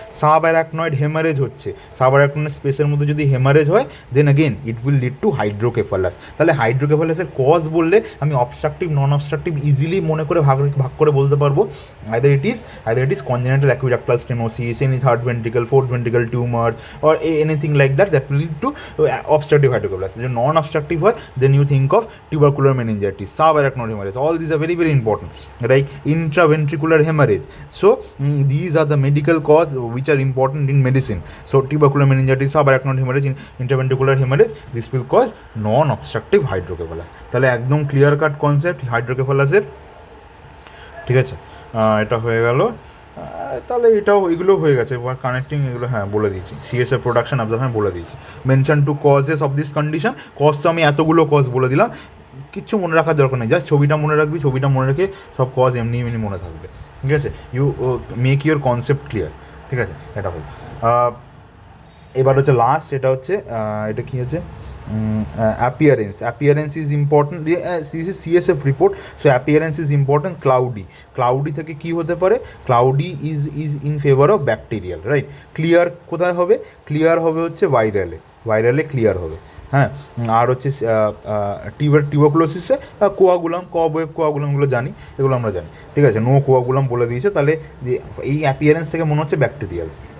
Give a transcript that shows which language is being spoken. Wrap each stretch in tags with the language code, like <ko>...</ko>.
<bn>Sub arachnoid haemorrhage হচ্ছে, sub arachnoid স্পেসের মধ্যে যদি হেমারেজ হয়,</bn> <en>Then again it will lead to hydrocephalus.</en> <bn>তাহলে হাইড্রোকেফালাসের কজ বললে আমি অবস্ট্রাকটিভ নন অবস্ট্রাকটিভ ইজিলি মনে করে ভাগ করে বলতে পারবো।</bn> <en>Either it is congenital aqueductal stenosis, any third ventricle, fourth ventricle tumour or anything like that will lead to obstructive hydrocephalus. If non obstructive হয়, then you think of tubercular meningitis, subarachnoid hemorrhage, all these are very very important, right? Intraventricular hemorrhage. So these are the medical cause which are important in medicine. So tubercular meningitis, subarachnoid hemorrhage, intraventricular hemorrhage, this will cause non obstructive hydrocephalus.</en> <bn>তাহলে একদম clear cut concept হাইড্রোকেফালাসের, ঠিক আছে? এটা হয়ে গেল। তাহলে এগুলো হয়ে গেছে, এবার কানেক্টিং এগুলো হ্যাঁ বলে দিয়েছি, সিএসএফ প্রোডাকশন অবজারভেশন বলে দিয়েছি।</bn> <en>mention two causes of this condition,</en> <bn>cause তো আমি এতগুলো কজ বলে দিলাম, কিচ্ছু মনে রাখার দরকার নেই, জাস্ট ছবিটা মনে রাখবি, ছবিটা মনে রেখে সব কজ এমনি মনে থাকবে, ঠিক আছে?</bn> <en>you make your concept clear,</en> <bn>ঠিক আছে? এটা হল। এবার হচ্ছে লাস্ট, এটা কী আছে?</bn> <en>appearance is important. This is CSF report, so appearance is important.</en> <bn>cloudy থেকে কি হতে পারে?</bn> <en>cloudy is in favor of bacterial, right?</en> <bn>clear কোথায় হবে? clear হবে হচ্ছে ভাইরালে clear হবে, হ্যাঁ। আর হচ্ছে টিউবারকুলোসিসে কোয়াগুলামগুলো জানি, এগুলো আমরা জানি, ঠিক আছে? নো কোয়াগুলাম বলে দিয়েছে, তাহলে এই অ্যাপিয়ারেন্স থেকে মনে হচ্ছে ব্যাকটেরিয়াল।</bn>